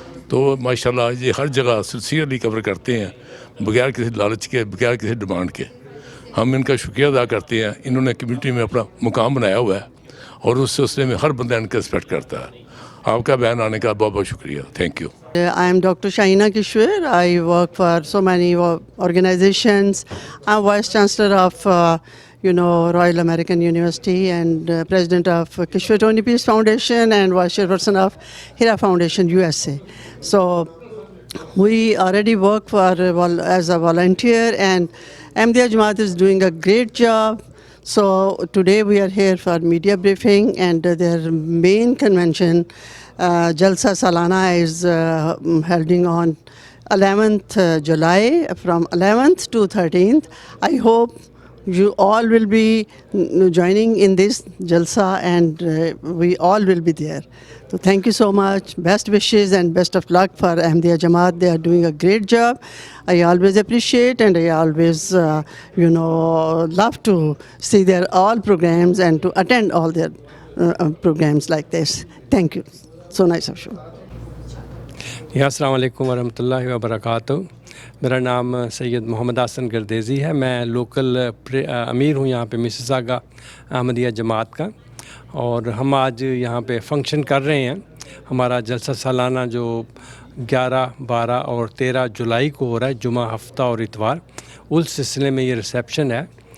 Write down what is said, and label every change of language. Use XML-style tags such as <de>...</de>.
<hi>तो माशाल्लाह ये हर जगह सिंसियरली कवर करते हैं, बगैर किसी लालच के, बगैर किसी डिमांड के। हम इनका शुक्रिया अदा करते हैं। इन्होंने कम्युनिटी में अपना मुकाम बनाया हुआ है और उस सिलसिले में हर बंदा इनका रिस्पेक्ट करता है। आपका बयान आने का बहुत बहुत शुक्रिया।</hi> <en>Thank you. I am Dr. Shahina Kishore. I work for so many organizations. I'm Vice Chancellor of Royal American University and President of Kishore Tony Peace Foundation and Vice Chairperson of Hira Foundation USA. So we already work as a volunteer, and Ahmadiyya Jamaat is doing a great job. So today we are here for media briefing, and their main convention, Jalsa Salana, is holding on 11th July from 11th to 13th. I hope you all will be joining in this Jalsa, and we all will be there. So thank you so much. Best wishes and best of luck for Ahmadiyya Jamaat. They are doing a great job. I always appreciate, and I always love to see their all programs and to attend all their programs like this. Thank you. So nice of you.</en> <hi>अस्सलाम वालेकुम वरहमतुल्लाहि व बरकातुहू। मेरा नाम सैयद मोहम्मद हसन गर्देज़ी है। मैं local अमीर हूँ यहाँ पे मिसिसागा अहमदिया जमात का, और हम आज यहाँ पे फंक्शन कर रहे हैं। हमारा जलसा सालाना जो 11, 12 और 13 जुलाई को हो रहा है, जुमा, हफ्ता और इतवार, उस सिलसिले में ये रिसेप्शन है।</hi>